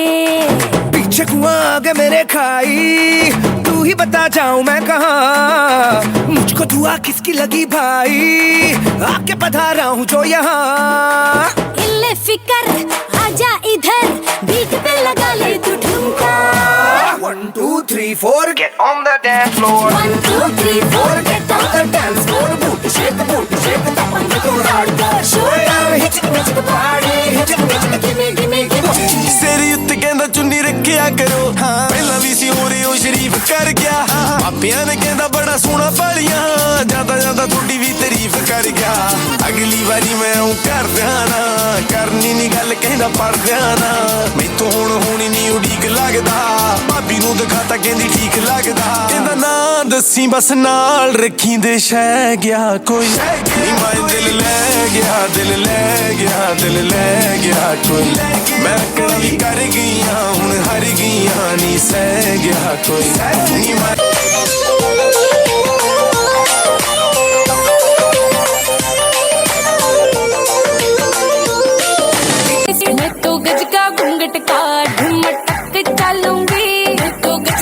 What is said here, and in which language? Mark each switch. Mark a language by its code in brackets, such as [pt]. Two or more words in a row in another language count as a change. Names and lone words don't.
[hi] पीछे कुआं आगे मेरे खाई तू ही बता जाऊं मैं कहाँ मुझको दुआ किसकी लगी भाई आके पधारा हूँ जो यहाँ इल्ले फिकर आजा इधर बीट पे लगा ले तू ठुमका [en] 1 2 3 4 get on the dance floor 1 2 3 4 get on the dance floor booty shake that one little hardcore show down hit it party hit it give me [pa] ਸਿਰ ਉੱਤੇ ਕਹਿੰਦਾ ਚੁੰਨੀ ਰੱਖਿਆ ਕਰੋ ਪਹਿਲਾਂ ਵੀ ਸੀ ਹੋਰੇ ਉਹ ਸ਼ਰੀਫ ਕਰ ਗਿਆ ਮਾਪਿਆਂ ਨੇ ਕਹਿੰਦਾ ਬੜਾ ਸੋਹਣਾ ਪਾਲੀਆਂ ਜਾਂਦਾ ਜਾਂਦਾ ਤੁਹਾਡੀ ਵੀ ਤਾਰੀਫ ਕਰ ਗਿਆ ਅਗਲੀ ਵਾਰੀ ਮੈਂ ਉਹ ਕਰਦਿਆਂ ਨਾ ਕਰਨੀ ਨਹੀਂ ਗੱਲ ਕਹਿੰਦਾ ਪੜਦਿਆਂ ਨਾ ਮੈਥੋਂ ਹੁਣ ਹੋਣੀ ਨਹੀਂ ਉਡੀਕ ਲੱਗਦਾ ਭਾਬੀ ਨੂੰ ਦਿਖਾਤਾ ਕਹਿੰਦੀ ਠੀਕ ਲੱਗਦਾ ਕਹਿੰਦਾ ਨਾ ਦੱਸੀ ਬਸ ਨਾਲ ਰੱਖੀ ਦੇ ਸ਼ਹਿ ਗਿਆ ਕੋਈ ਨੀ ਮੈਂ ਦਿਲ ਲੈ ਗਿਆ ਦਿਲ ਲੈ ਗਿਆ ਦਿਲ ਲੈ ਗਿਆ ਕੋਈ ਮੈਂ ਕਦੀ ਕਰ ਗਈਆਂ ਹੁਣ ਹਰ ਗਈਆਂ ਨੀ ਸਹਿ ਗਿਆ ਕੋਈ ਨੀ ਮੈਂ [hi] तो गज का घूंघट का ढुमटक चलूंगी तो गज